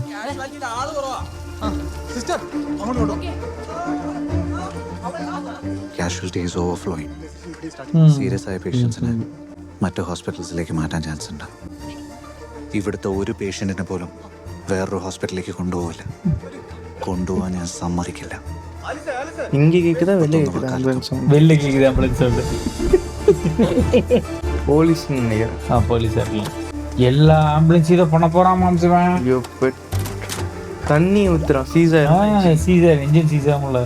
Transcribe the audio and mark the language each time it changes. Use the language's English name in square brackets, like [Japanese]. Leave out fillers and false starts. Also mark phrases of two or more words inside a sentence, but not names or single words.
[English] casualties overflowing. [Malayalam] സീരിയസ് ആയ പേഷ്യൻസിനെ മറ്റു ഹോസ്പിറ്റൽസിലേക്ക് മാറ്റാൻ ചാൻസ് ഉണ്ട്. ഇവിടുത്തെ ഒരു പേഷ്യന്റിനെ പോലും വേറൊരു ഹോസ്പിറ്റലിലേക്ക് കൊണ്ടുപോകില്ല. കൊണ്ടുപോകാൻ ഞാൻ സമ്മതിക്കില്ല. [Tamil] இங்கே கேக்குதா வெளியே கேக்குதா ஆம்புலன்ஸ்? வெளில கேக்குது ஆம்புலன்ஸ் சவுண்ட். போலீஸ் நினைக்கிறேன். போலீஸ் வரல. எல்லா ஆம்புலன்ஸ் இதை பண்ண போறான் மாம்சவன். ஐயோ தண்ணி ஊத்துறான். சீசர் சீசர் இன்ஜின் சீசர்ல